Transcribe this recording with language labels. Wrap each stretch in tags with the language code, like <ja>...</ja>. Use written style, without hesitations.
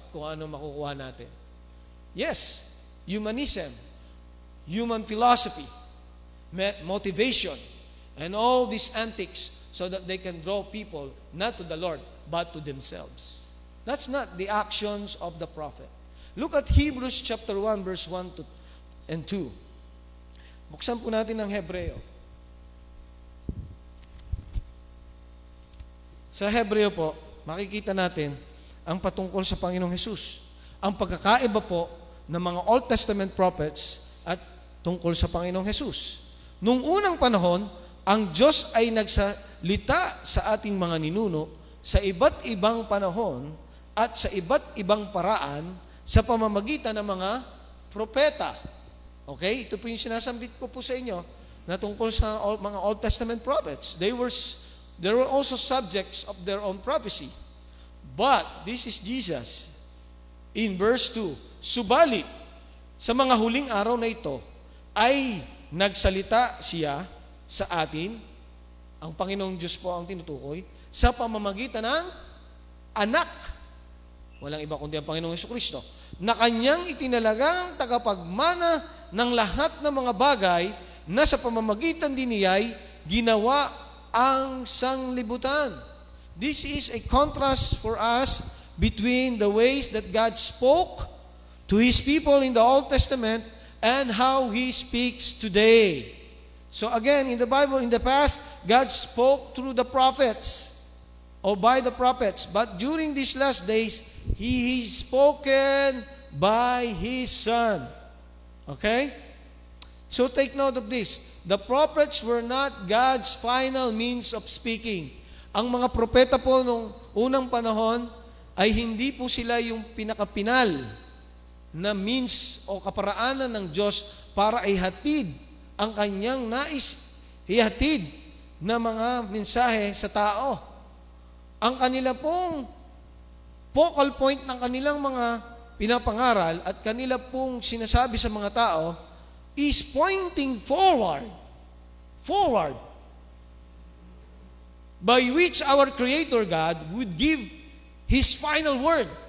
<tl>Kung ano makukuha natin.</tl> <en>Yes, humanism, human philosophy, motivation, and all these antics so that they can draw people not to the Lord, but to themselves. That's not the actions of the prophet. Look at Hebrews chapter 1, verse 1 and 2.</en> <tl>Buksan po natin ang Hebreo. Sa Hebreo po, makikita natin ang patungkol sa Panginoong Hesus. Ang pagkakaiba po ng mga Old Testament prophets at tungkol sa Panginoong Hesus. Nung unang panahon, ang Diyos ay nagsalita sa ating mga ninuno sa iba't ibang panahon at sa iba't ibang paraan sa pamamagitan ng mga propeta. Okay? Ito po yung sinasambit ko po sa inyo na tungkol sa mga Old Testament prophets.</tl> <en>They were also subjects of their own prophecy. But this is Jesus. In verse 2,</en> <tl>subalit, sa mga huling araw na ito, ay nagsalita siya sa atin, ang Panginoong Diyos po ang tinutukoy, sa pamamagitan ng anak, walang iba kundi ang Panginoong Jesucristo, na kanyang itinalagang tagapagmana ng lahat ng mga bagay na sa pamamagitan din niya'y ginawa ang sanglibutan.</tl> <en>This is a contrast for us between the ways that God spoke to His people in the Old Testament and how He speaks today. So again, in the Bible, in the past, God spoke through the prophets or by the prophets. But during these last days, He is spoken by His Son. Okay? So take note of this. The prophets were not God's final means of speaking.</en> <tl>Ang mga propeta po nung unang panahon ay hindi po sila yung pinakapinal na means o kaparaanan ng Diyos para ihatid ang kanyang nais ihatid na mga mensahe sa tao. Ang kanila pong focal point ng kanilang mga pinapangaral at kanila pong sinasabi sa mga tao</tl> <en>is pointing forward. By which our Creator God would give His final word.</en>